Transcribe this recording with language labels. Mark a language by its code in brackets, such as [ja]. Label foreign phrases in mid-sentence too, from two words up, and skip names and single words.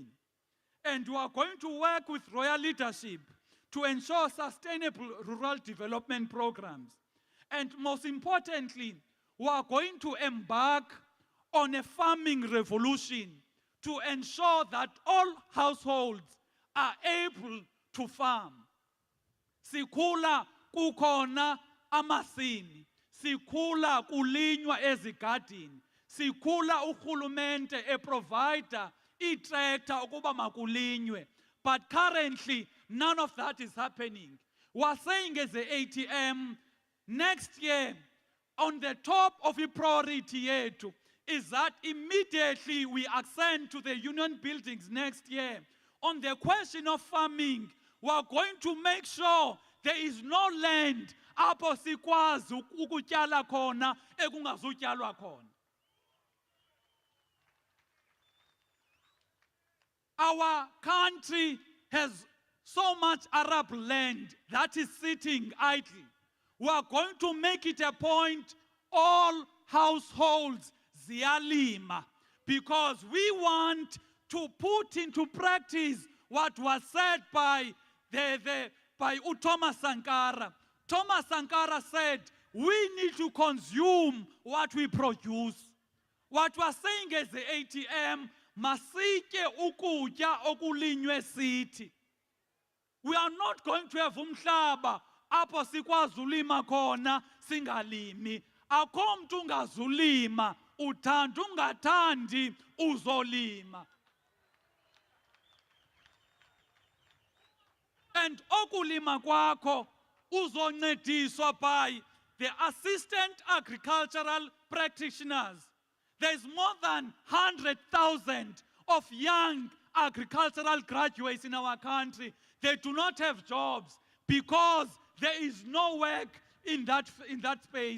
[en] And we are going to work with royal leadership to ensure sustainable rural development programs. And most importantly, we are going to embark on a farming revolution to ensure that all households are able to farm. [xh] Sikhula kukhona amasimi, sikhula kulinywa ezigadini, sikhula uhulumente e-provider i-tractor ukuba makulinywe. [en] But currently, none of that is happening. We're saying as the ATM, next year, on the top of the priority yethu, is that immediately we ascend to the union buildings next year. On the question of farming, we are going to make sure there is no land [xh] apho sikwazi ukutyala khona ekungazutyalwa khona. [en] Our country has so much arable land that is sitting idle. We are going to make it a point all households ziyalima, because we want to put into practice what was said by Thomas Sankara. Thomas Sankara said, we need to consume what we produce. What we're saying as the ATM, [xh] masitye ukutya okulinywe sithi. [en] We are not going to have [xh] umhlaba apho sikwazi ulima khona singalimi. Akho mntu ungazulima, uthanda ungathandi uzolima. [en] And [xh] okulima kwakho uzoncediswa [en] by the assistant agricultural practitioners. There's more than 100,000 of young agricultural graduates in our country. They do not have jobs because there is no work in that space.